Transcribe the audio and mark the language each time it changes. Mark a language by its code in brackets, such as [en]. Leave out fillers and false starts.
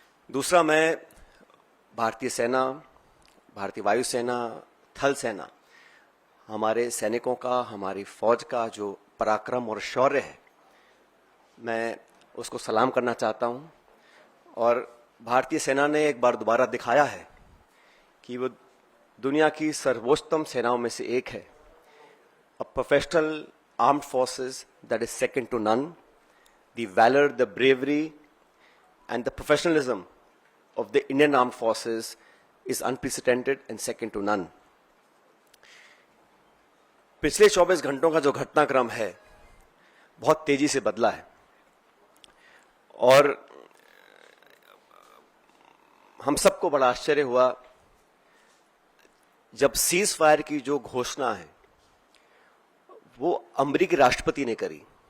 [hi] दूसरा, मैं भारतीय सेना, भारतीय वायुसेना, थल सेना, हमारे सैनिकों का, हमारी फौज का जो पराक्रम और शौर्य है, मैं उसको सलाम करना चाहता हूं। और भारतीय सेना ने एक बार दोबारा दिखाया है कि वो दुनिया की सर्वोच्चतम सेनाओं में से एक है। [en] A professional armed forces that is second to none. The valor, the bravery and the professionalism of the Indian armed forces is unprecedented and second to none. [hi] पिछले 24 घंटों का जो घटनाक्रम है बहुत तेजी से बदला है और हम सबको बड़ा आश्चर्य हुआ जब सीज फायर की जो घोषणा है वो अमेरिकी राष्ट्रपति ने करी।